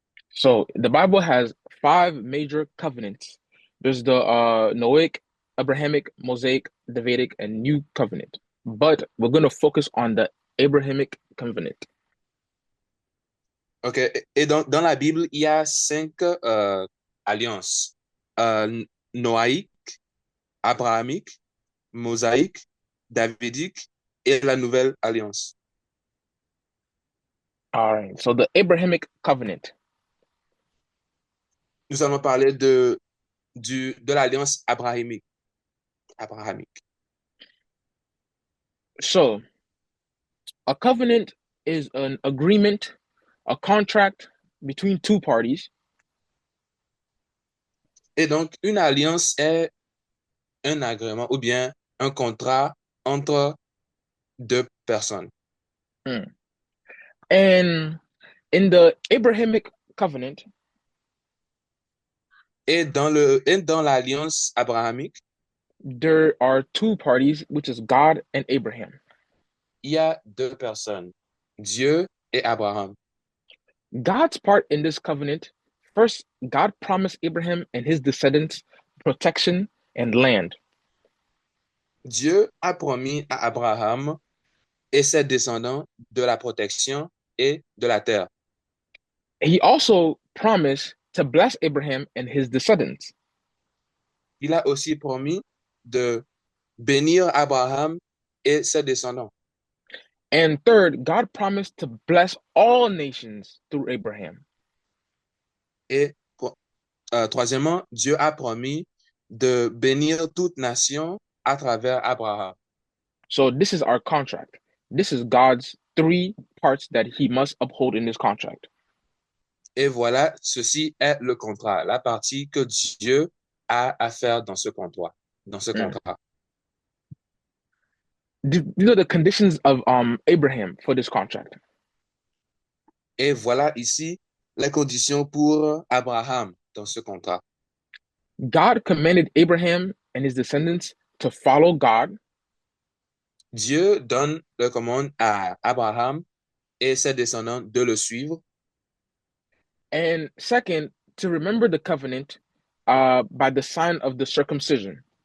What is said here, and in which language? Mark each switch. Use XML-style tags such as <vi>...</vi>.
<en>So the Bible has 5 major covenants. There's the Noahic, Abrahamic, Mosaic, Davidic, and New Covenant. But we're going to focus on the Abrahamic covenant. OK.</en> <fr>Et dans la Bible, il y a 5 alliances. Noaïque, abrahamique, mosaïque, davidique et la nouvelle alliance.</fr> <en>All right. So the Abrahamic covenant.</en> <fr>Nous allons parler de l'alliance abrahamique.</fr> <en>So a covenant is an agreement, a contract between 2 parties.</en> <fr>Et donc, une alliance est un agrément ou bien un contrat entre 2 personnes.</fr> <en>And in the Abrahamic covenant,</en> <fr>Et dans l'alliance abrahamique,</fr> <en>there are 2 parties, which is God and Abraham.</en> <fr>il y a 2 personnes, Dieu et Abraham.</fr> <en>God's part in this covenant, first, God promised Abraham and his descendants protection and land.</en> <fr>Dieu a promis à Abraham et ses descendants de la protection et de la terre.</fr> <en>He also promised to bless Abraham and his descendants.</en> <fr>Il a aussi promis de bénir Abraham et ses descendants.</fr> <en>And third, God promised to bless all nations through Abraham.</en> <fr>Et troisièmement, Dieu a promis de bénir toute nation à travers Abraham.</fr> <en>So this is our contract. This is God's 3 parts that he must uphold in this contract.</en> <fr>Et voilà, ceci est le contrat, la partie que Dieu a à faire dans ce contrat.</fr> <en>These are the conditions of Abraham for this contract.</en> <fr>Et voilà ici les conditions pour Abraham dans ce contrat.</fr> <en>God commanded Abraham and his descendants to follow God.</en> <fr>Dieu donne la commande à Abraham et ses descendants de le suivre.</fr> <en>And second, to remember the covenant by the sign of the circumcision.</en>